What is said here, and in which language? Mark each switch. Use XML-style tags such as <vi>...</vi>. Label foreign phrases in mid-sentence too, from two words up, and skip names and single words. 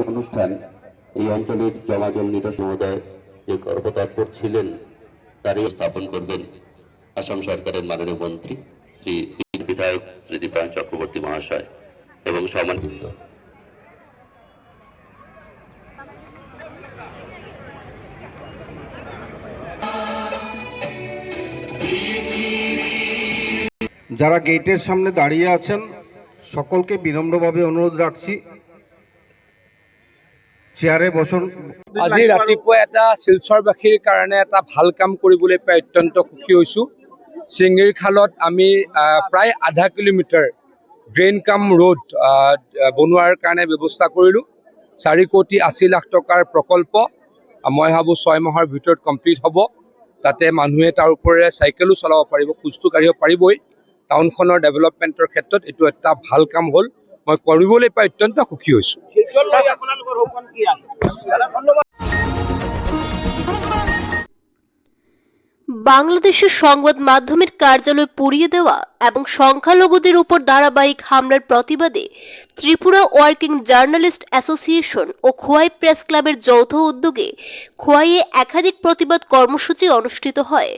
<bn>কাঙ্ক্ষিত অনুষ্ঠান এই অঞ্চলের জমাজল নিরসন সমুদায় যে কর্মতৎপর ছিলেন তারই স্থাপন করবেন আসাম সরকারের মাননীয় মন্ত্রী শ্রী বিধায়ক শ্রী দীপায়ন চক্রবর্তী মহাশয় এবং সম্মানিত যারা গেটের সামনে দাঁড়িয়ে আছেন সকলকে বিনম্রভাৱে অনুৰোধ ৰাখছি চেয়ারে বসুন।</bn> <as>আজি ৰাতিপুৱা এটা শিলচৰবাসীৰ কাৰণে এটা ভাল কাম কৰিবলৈ পাই অত্যন্ত সুখী হৈছোঁ। চিঙিৰ খালত আমি প্ৰায় আধা কিলোমিটাৰ ড্ৰেইন কাম ৰোড বনোৱাৰ কাৰণে ব্যৱস্থা কৰিলোঁ। 4,80,00,000 টকাৰ প্ৰকল্প মই ভাবোঁ 6 মাহৰ ভিতৰত কমপ্লিট হ'ব। তাতে মানুহে তাৰ ওপৰেৰে চাইকেলো চলাব পাৰিব, খোজটো কাঢ়িব পাৰিবই। টাউনখনৰ ডেভেলপমেণ্টৰ ক্ষেত্ৰত এইটো এটা ভাল কাম হ'ল। মই কৰিবলৈ পাই অত্যন্ত সুখী হৈছোঁ।</as> <bn>বাংলাদেশের সংবাদ মাধ্যমের কার্যালয় পুড়িয়ে দেওয়া এবং সংখ্যালঘুদের উপর ধারাবাহিক হামলার প্রতিবাদে ত্রিপুরা ওয়ার্কিং জার্নালিস্ট অ্যাসোসিয়েশন ও খোয়াই প্রেস ক্লাবের যৌথ উদ্যোগে খোয়াইয়ে একাধিক প্রতিবাদ কর্মসূচি অনুষ্ঠিত হয়।</bn>